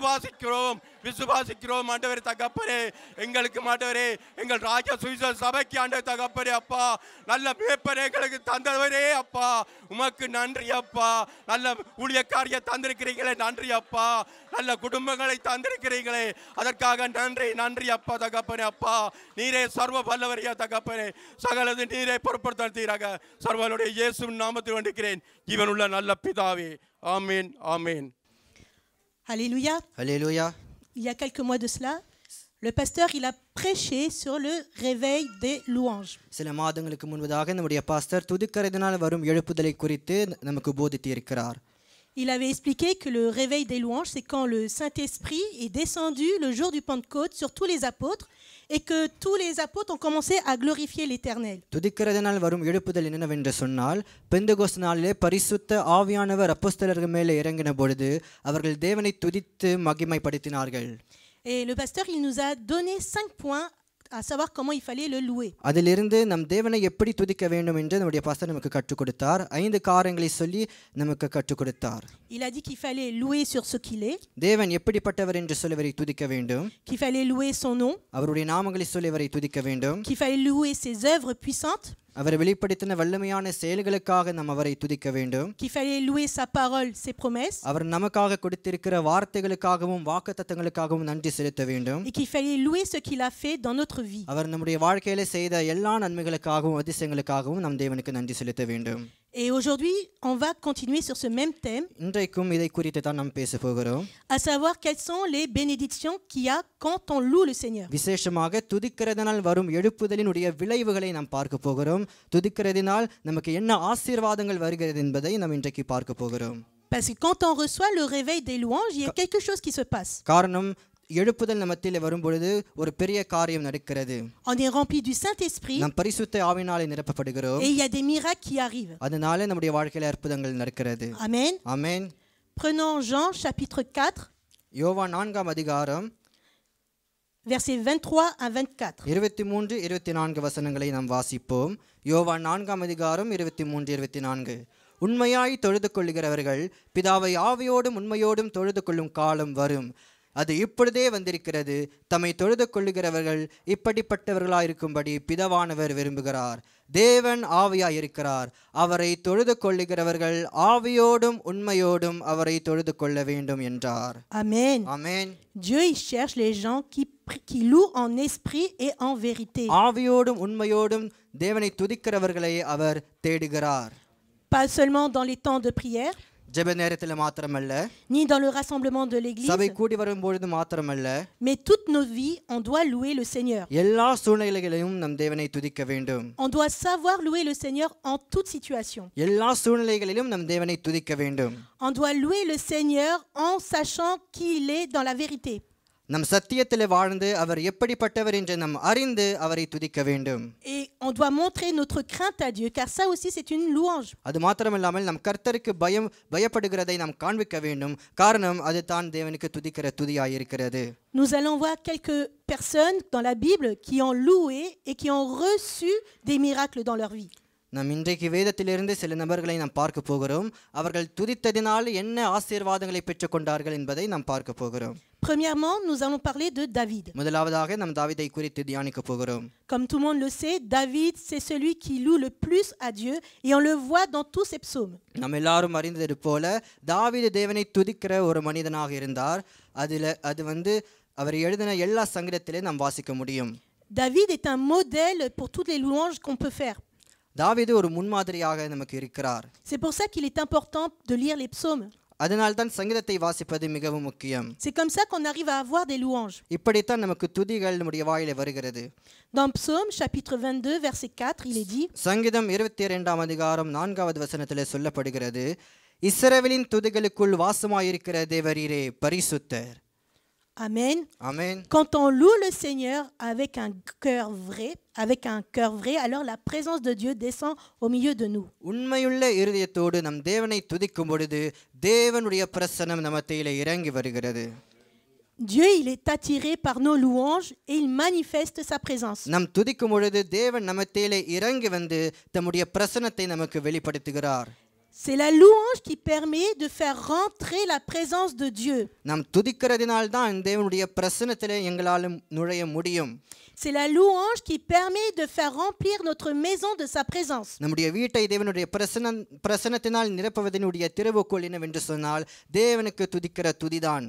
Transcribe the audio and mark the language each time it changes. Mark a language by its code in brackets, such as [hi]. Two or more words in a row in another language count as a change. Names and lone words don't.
[ta] விசுவாசிக்கிறோம் ஆண்டவரே தகப்பனே எங்களுக்கு ஆண்டவரே எங்கள் ராஜ சுவிசேஷ சபைக்கு ஆண்டவர் தகப்பனே அப்பா நல்ல மேய்ப்பரை எங்களுக்கு தந்தவரே அப்பா உமக்கு நன்றி அப்பா நல்ல ஊழியக்காரியை தந்திருக்கிறீங்களே நன்றி அப்பா நல்ல குடும்பங்களை தந்திருக்கிறீங்களே அதற்காக நன்றி அப்பா தகப்பனே அப்பா நீரே சர்வ வல்லவரையா தகப்பனே சகலது நீரே பொறுப்படுத்தீராக சர்வனுடைய இயேசு நாமத்தில் வேண்டுகிறேன் ஜீவனுள்ள நல்ல பிதாவே ஆமீன் ஆமீன். [fr] Alléluia. Alléluia. Il y a quelques mois de cela, le pasteur il a prêché sur le réveil des louanges. [ta] சில மாதங்களுக்கு முன்பதாக நம்முடைய பாஸ்டர் துதிக்கரையினால் வரும் எழுப்புதலை குறித்து நமக்கு போதித்து இருக்கிறார். [fr] Il avait expliqué que le réveil des louanges, c'est quand le Saint-Esprit est descendu le jour du Pentecôte sur tous les apôtres et que tous les apôtres ont commencé à glorifier l'Éternel. [ta] துதிக்கரையினால் வரும் எழுப்புதல் என்னவென்று சொன்னால் பெந்தெகோஸ்து நாளிலே பரிசுத்த ஆவியானவர் அப்போஸ்தலர்கள் மேலே இறங்கின பொழுது அவர்கள் தேவனை துதித்து மகிமைப்படுத்தினார்கள். [fr] Et le pasteur il nous a donné 5 points à savoir comment il fallait le louer. [ta] அதிலிருந்து நம் தேவனை எப்படி துதிக்க வேண்டும் என்று நம்முடைய பாஸ்டர் நமக்கு கற்றுக் கொடுத்தார். 5 காரியங்களை சொல்லி நமக்கு கற்றுக் கொடுத்தார். [fr] Il a dit qu'il fallait louer sur ce qu'il est. [ta] தேவன் எப்படிப்பட்டவர் என்று சொல்லி அவரை துதிக்க வேண்டும். [fr] Qu'il fallait louer son nom. [ta] அவருடைய நாமங்களை சொல்லி அவரை துதிக்க வேண்டும். [fr] Qu'il fallait louer ses œuvres puissantes. [ta] அவர் வெளிப்படுத்தின வல்லமையான செயல்களுக்காக நாம் அவரை துதிக்க வேண்டும். [fr] Qu'il fallait louer sa parole, ses promesses. [ta] அவர் நமக்காக கொடுத்திருக்கிற வார்த்தைகளுக்காகவும் வாக்குத்தத்தங்களுக்காகவும் நன்றி செலுத்த வேண்டும். [fr] Et qu'il fallait louer ce qu'il a fait dans notre vie. [ta] அவர் நம்முடைய வாழ்க்கையில செய்த எல்லா நன்மைகளுக்காகவும் அதிசயங்களுக்காகவும் நம் தேவனுக்கு நன்றி செலுத்த வேண்டும். [fr] Et aujourd'hui, on va continuer sur ce même thème. [ta] இன்றைக்கும் இதை குறித்து தான் நாம் பேச போகிறோம். [fr] À savoir quelles sont les bénédictions qu'il y a quand on loue le Seigneur. [ta] விசேஷமாக துதிக்கிறதினால் வரும் எழுப்புதலினுடைய விளைவுகளை நாம் பார்க்க போகிறோம். துதிக்கிறதினால் நமக்கு என்ன ஆசீர்வாதங்கள் வருகிறது என்பதை நாம் இன்றைக்கு பார்க்க போகிறோம். [fr] Parce que quand on reçoit le réveil des louanges, il y a quelque chose qui se passe. [ta] காரணம் எழுப்புதல் நம்மத்தில் வரும் பொழுது ஒரு பெரிய காரியம் நடக்கிறது. [fr] On est rempli du Saint-Esprit. [ta] நாம் பரிசுத்த ஆவியினாலே நிரப்பப்படுகிறோம். [fr] Et il y a des miracles qui arrivent. [ta] அதனால நம்முடைய வாழ்க்கையில அற்புதங்கள் நடக்கிறது. [fr] Amen. [ta] ஆமென். [fr] Prenons Jean chapitre 4. [ta] யோவான் 4ஆம் அதிகாரம் [fr] versets 23 à 24. [ta] 23 24 வசனங்களை நாம் வாசிப்போம். யோவான் 4ஆம் அதிகாரம் 23 24. உண்மையாய் தொழுது கொள்ளுகிறவர்கள் பிதாவை ஆவியோடும் உண்மையோடும் தொழுது கொள்ளும் காலம் வரும். அது இப்பொழுதே வந்திருக்கிறது. தம்மை தொழுது கொள்ளுகிறவர்கள் இப்படிப்பட்டவர்களாயிருக்கும்படி பிதாவானவர் விரும்புகிறார். தேவன் ஆவியாய் இருக்கிறார். அவரை தொழுது கொள்ளுகிறவர்கள் ஆவியோடும் உண்மையோடும் அவரை தொழுது கொள்ள வேண்டும் என்றார். [fr] Amen. [ta] ஆமென். [fr] Dieu il cherche les gens qui louent en esprit et en vérité. [ta] ஆவியோடும் உண்மையோடும் தேவனை துதிக்கிறவர்களை அவர் தேடுகிறார். [fr] Pas seulement dans les temps de prière, [ta] ஜெப நேரத்தில் மாத்திரமல்ல, [fr] ni dans le rassemblement de l'église, [ta] சபை கூடி வரும்பொழுது மாத்திரமல்ல, [fr] mais toute nos vies on doit louer le Seigneur. [ta] எல்லா சூழ்நிலைகளிலும் நம் தேவனை துதிக்க வேண்டும். [fr] On doit savoir louer le Seigneur en toute situation. [ta] எல்லா சூழ்நிலைகளிலும் நம் தேவனை துதிக்க வேண்டும். [fr] On doit louer le Seigneur en sachant qu'il est dans la vérité. [ta] நம் சத்தியத்திலே வாழ்ந்து அவர் எப்படிப்பட்டவர் என்று நாம் அறிந்து அவரை துதிக்க வேண்டும். [fr] Et on doit montrer notre crainte à Dieu, car ça aussi c'est une louange. [ta] அது மாத்திரமில்லாமல் நம் கர்த்தருக்கு பயப்படுகிறதை நாம் காண்பிக்க வேண்டும். காரணம் அது தான் தேவனுக்கு துதிக்கிற துதியாயிருக்கிறது. [fr] Nous allons voir quelques personnes dans la Bible qui ont loué et qui ont reçu des miracles dans leur vie. [ta] நாம் இன்றைக்கு வேதத்திலிருந்து சில நபர்களை நாம் பார்க்க போகிறோம். அவர்கள் துதித்ததினால் என்ன ஆசீர்வாதங்களை பெற்றுக்கொண்டார்கள் என்பதை நாம் பார்க்க போகிறோம். [fr] Premièrement, nous allons parler de David. [ta] முதலாவதாக நாம் தாவீதை குறித்து தியானிக்க போகிறோம். [fr] Comme tout le monde le sait, David, c'est celui qui loue le plus à Dieu et on le voit dans tous ses psaumes. [ta] நாம் எல்லாரும் அறிந்தது போல தாவீது தேவனை துதிக்கிற ஒரு மனிதனாக இருந்தார். அது அவர் எழுதின எல்லா சங்கீதத்திலே நாம் வாசிக்க முடியும். [fr] David est un modèle pour toutes les louanges qu'on peut faire. [ta] தாவீது ஒரு முன்மாதிரியாக நமக்கு இருக்கிறார். [fr] C'est pour ça qu'il est important de lire les psaumes. [ta] அதனால் தான் சங்கீதத்தை வாசிப்பது மிகவும் முக்கியம். [fr] C'est comme ça qu'on arrive à avoir des louanges. [ta] இப்படித்தான் நமக்கு துதிகள் நம்முடைய வாயிலே வருகிறது. [fr] Dans Psaume chapitre 22 verset 4, il est dit, [ta] சங்கீதம் 22ஆம் அதிகாரம் 4வது வசனத்திலே சொல்லப்படுகிறது, இஸ்ரவேலின் துதிகளுக்குள் வாசமாயிருக்கிற தேவரீரே பரிசுத்தர். [fr] Amen. [ta] Amen. [fr] Quand on loue le Seigneur avec un cœur vrai, alors la présence de Dieu descend au milieu de nous. [ta] உண்மையுள்ள இருதயத்தோடு நம் தேவனை துதிக்கும் பொழுது தேவனுடைய பிரசன்னம் நம்ம மத்தியிலே இறங்கி வருகிறது. [fr] Dieu, il est attiré par nos louanges et il manifeste sa présence. [ta] நம் துதிக்கும் பொழுது தேவன் நம்ம மத்தியிலே இறங்கி வந்து தம்முடைய பிரசன்னத்தை நமக்கு வெளிப்படுத்துகிறார். [fr] C'est la louange qui permet de faire rentrer la présence de Dieu. [ta] நாம் துதிக்கிறதினால் தான் தேவனுடைய பிரசன்னத்திலே எங்களால் நுழைய முடியும். [fr] C'est la louange qui permet de faire remplir notre maison de sa présence. [ta] நம்முடைய வீட்டை தேவனுடைய பிரசன்னத்தினால் நிரப்புவதனுடைய திறவுகோல் என்னவென்று சொன்னால் தேவனுக்கு துதிக்கிற துதிதான்.